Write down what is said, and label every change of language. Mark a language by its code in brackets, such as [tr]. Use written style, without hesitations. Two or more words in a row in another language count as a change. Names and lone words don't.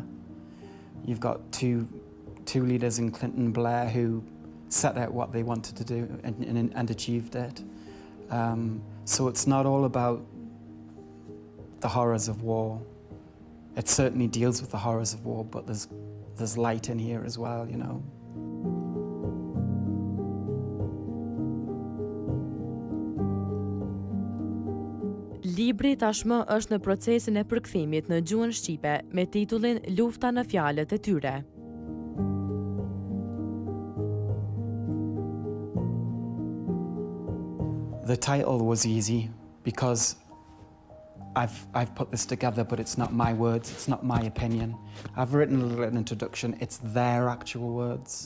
[en] You've got two leaders in Clinton and Blair who set out what they wanted to do and achieved it. So it's not all about the horrors of war. It certainly deals with the horrors of war, but there's light in here as well, you know. [sq] Libri tashmë është në procesin e përkthimit në gjuhën shqipe me titullin Lufta në fjalët e tyre. [en] The title was easy because I've put this together, but it's not my words, it's not my opinion. I've written a little introduction, it's their actual words.